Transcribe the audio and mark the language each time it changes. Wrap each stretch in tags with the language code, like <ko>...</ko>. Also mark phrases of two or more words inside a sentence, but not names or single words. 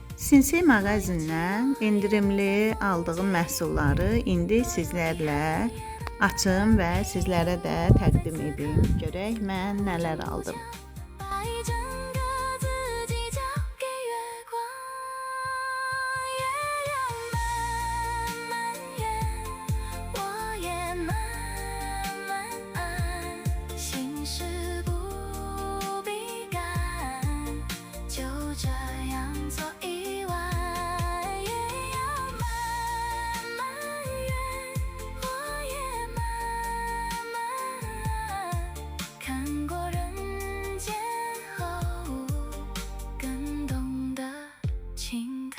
<az>Sinsey mağazindən endirimli aldığım məhsulları indi sizlərlə açım və sizlərə də təqdim edim. Görək mən nələr aldım.</az> <zh>把一整个自己交给月光，月亮慢慢圆，我也慢慢安，心事不必赶，就这样做一晚，月要慢慢圆，我也慢慢安，看过人间后，更懂得轻看。</zh>